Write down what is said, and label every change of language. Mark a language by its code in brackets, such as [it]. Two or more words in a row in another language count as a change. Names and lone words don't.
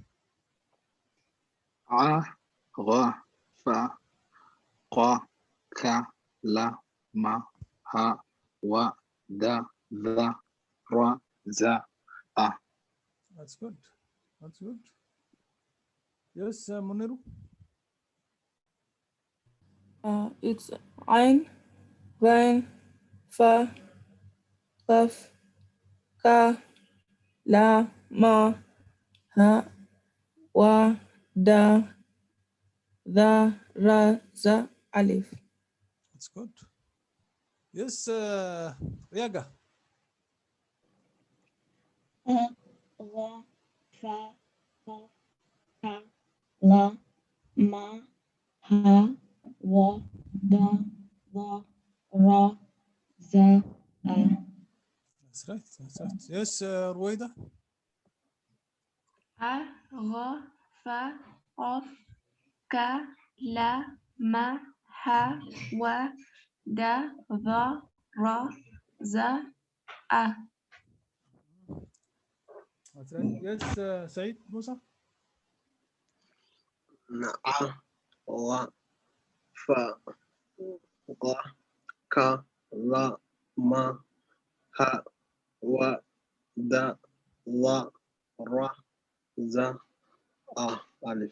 [ar] أ، را، فا, قا, كا، لا، ما، ها, وا، دا، زا، را، زا، أ. [en] That's good. That's good. Yes, Muniru. [ar] It's عين، غين, فا، قاف، كا، لا، ما، ها، وا، دا، ذا، را، زا، ألف. [en] That's good. Yes, Riaga. [ar] أ، را، فا، قاف، كا، لا، ما، ها، وا, دا، ذا، را، زا، أ. [en] That's right. That's right. Yes, Ruwaida. [ar] أ، را، فا، قاف، كا، لا، ما، ها، وا, دا، ذا، را، زا، أ. [en] That's right. Yes, Said Musa. [ar] أ، را، فا، قا، كا، لا، ما، ها، وا, دا، لا، را، زا، أ. ألف.